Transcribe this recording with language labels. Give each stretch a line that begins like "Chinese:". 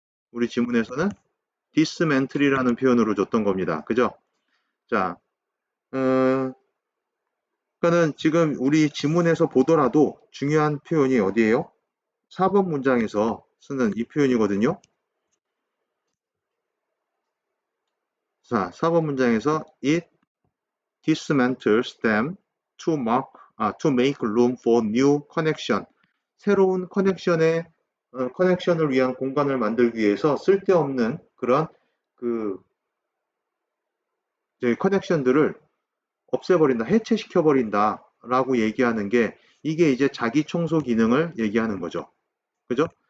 Korean: 우리 지문에서는 dismantle이라는 표현으로 줬던 겁니다. 그죠? 자, 그러니까는 지금 우리 지문에서 보더라도 중요한 표현이 어디예요? 4번 문장에서 쓰는 이 표현이거든요. 자, 4번 문장에서
English: it dismantles them to make room for new connection.
Korean: 새로운 커넥션을 위한 공간을 만들기 위해서 쓸데없는 그런 그 커넥션들을 없애버린다, 해체시켜버린다 라고 얘기하는 게, 이게 이제 자기 청소 기능을 얘기하는 거죠. 그죠?